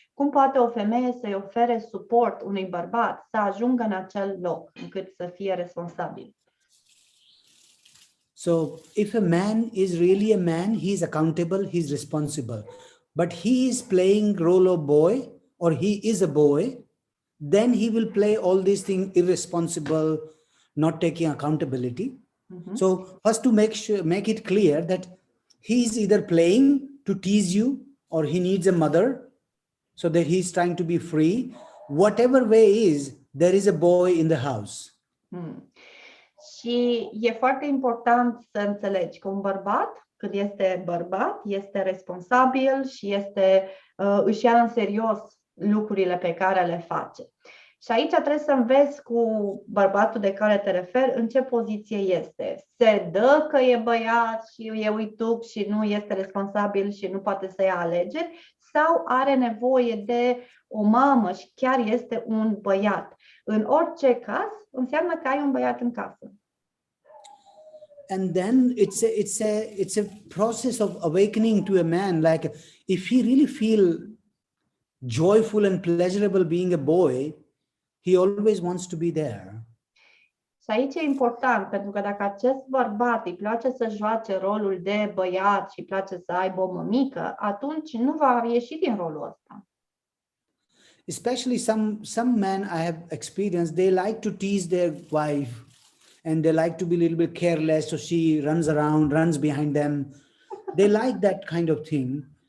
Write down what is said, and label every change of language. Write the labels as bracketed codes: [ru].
[ro] Cum poate o femeie să-i ofere suport unui bărbat să ajungă în acel loc încât să fie responsabil? [en] So if a man is really a man, he is accountable, he is responsible. But he is playing role of boy or he is a boy, then he will play all these things irresponsible, not taking accountability. Mm-hmm. So first to make it clear that he is either playing to tease you or he needs a mother so that he is trying to be free. whatever way is, there is a boy in the house. [ro] Și e foarte important să înțelegi că un bărbat, când este bărbat, este responsabil și își ia în serios lucrurile pe care le face. Și aici trebuie să înveți cu bărbatul de care te referi în ce poziție este. Se dă că e băiat și e uituc și nu este responsabil și nu poate să ia alegeri, sau are nevoie de o mamă și chiar este un băiat. În orice caz, înseamnă că ai un băiat în casă. [en] And then it's a process of awakening to a man. Like if he really feel joyful and pleasurable being a boy, he always wants to be there. [ro] Și aici e important, pentru că dacă acest bărbat îi place să joace rolul de băiat și îi place să aibă o mămică, atunci nu va ieși din rolul ăsta. [en] Especially some men I have experienced, they like to tease their wife and they like to be a little bit careless, so she runs around, runs behind them. They like that kind of thing.